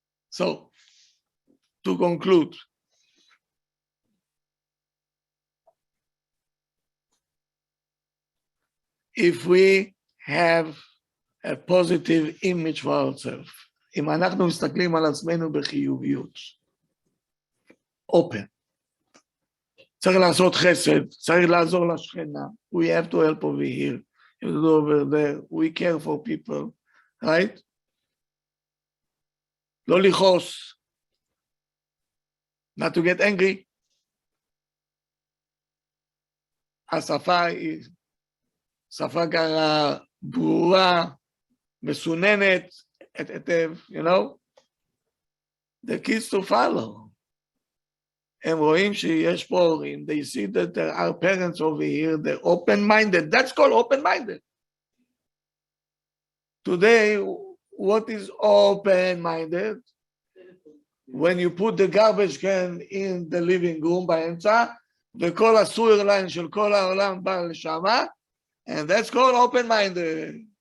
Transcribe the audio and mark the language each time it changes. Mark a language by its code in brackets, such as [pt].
[en] So, to conclude, if we have a positive image for ourselves, [he] אם אנחנו מסתכלים על עצמנו בחיוביות, [en] open, [he] צריך לעשות חסד, צריך לעזור לשכנה, [en] we have to help over here, over there, we care for people, right? [he] לא לכעוס, [en] not to get angry. [he] השפה היא שפה קרה, ברורה, מסוננת, היטב, you know? [en] The kids to follow. [he] הם רואים שיש פה הורים, [en] they see that there are parents over here, they're open-minded, that's called open-minded. Today, what is open-minded? When you put the garbage can in the living room [he] באמצע, וכל הסויר ליין של כל העולם בא לשמה, [en] and that's called open-minded.